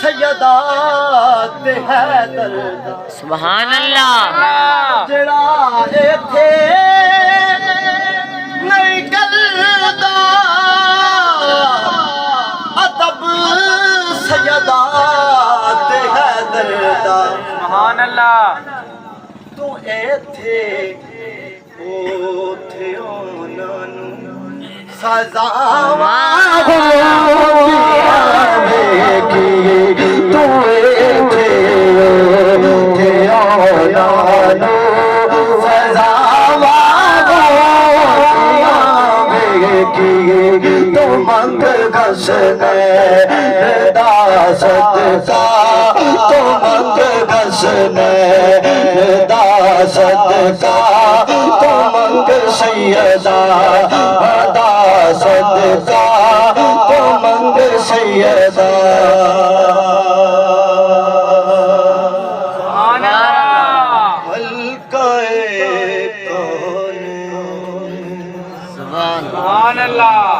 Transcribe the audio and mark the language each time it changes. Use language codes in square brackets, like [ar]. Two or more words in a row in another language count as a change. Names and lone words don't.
[pa] سیدا تے حیدر دا [ar] سبحان اللہ [pa] جڑا ایتھے نہیں کردا ادب سیدا تے حیدر دا [ar] سبحان اللہ [pa] تو ایتھے اوتھے انہاں نوں سزاواں منگ گھسنے دا صدقہ تو منگ گھسنے دا صدقہ تو منگ سیدہ دا صدقہ تو منگ سیدہ [ar] سبحان اللہ [pa] حلقہ [ar] سبحان اللہ